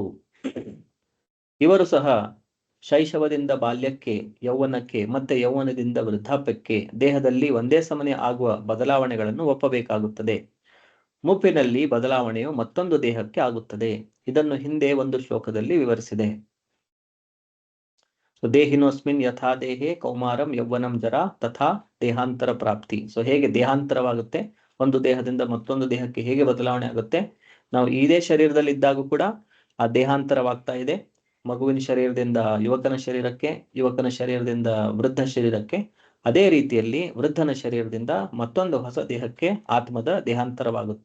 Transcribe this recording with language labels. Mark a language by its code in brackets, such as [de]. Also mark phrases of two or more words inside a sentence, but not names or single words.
[kn] ಇವರು ಸಹ ಶೈಶವದಿಂದ ಬಾಲ್ಯಕ್ಕೆ, ಯೌವನಕ್ಕೆ, ಮತ್ತೆ ಯೌವನದಿಂದ ವೃದ್ಧಾಪ್ಯಕ್ಕೆ ದೇಹದಲ್ಲಿ ಒಂದೇ ಸಮನೆ ಆಗುವ ಬದಲಾವಣೆಗಳನ್ನು ಒಪ್ಪಬೇಕಾಗುತ್ತದೆ. ಮುಪ್ಪಿನಲ್ಲಿ ಬದಲಾವಣೆಯು ಮತ್ತೊಂದು ದೇಹಕ್ಕೆ ಆಗುತ್ತದೆ. ಇದನ್ನು ಹಿಂದೆ ಒಂದು ಶ್ಲೋಕದಲ್ಲಿ ವಿವರಿಸಿದೆ. [sa] ದೇಹಿನೋಸ್ಮಿನ್ ಯಥಾ ದೇಹೇ ಕೌಮಾರಂ ಯೌವನಂ ಜರಾ ತಥಾ ದೇಹಾಂತರ ಪ್ರಾಪ್ತಿ. [kn] ಸೊ ಹೇಗೆ ದೇಹಾಂತರವಾಗುತ್ತೆ, ಒಂದು ದೇಹದಿಂದ ಮತ್ತೊಂದು ದೇಹಕ್ಕೆ ಹೇಗೆ ಬದಲಾವಣೆ ಆಗುತ್ತೆ, ನಾವು ಇದೇ ಶರೀರದಲ್ಲಿ ಇದ್ದಾಗ ಕೂಡ ಆ ದೇಹಾಂತರವಾಗ್ತಾ ಇದೆ. ಮಗುವಿನ ಶರೀರದಿಂದ ಯುವಕನ ಶರೀರಕ್ಕೆ, ಯುವಕನ ಶರೀರದಿಂದ ವೃದ್ಧ ಶರೀರಕ್ಕೆ, ಅದೇ ರೀತಿಯಲ್ಲಿ ವೃದ್ಧನ ಶರೀರದಿಂದ ಮತ್ತೊಂದು ಹೊಸ ದೇಹಕ್ಕೆ ಆತ್ಮದ ದೇಹಾಂತರವಾಗುತ್ತೆ.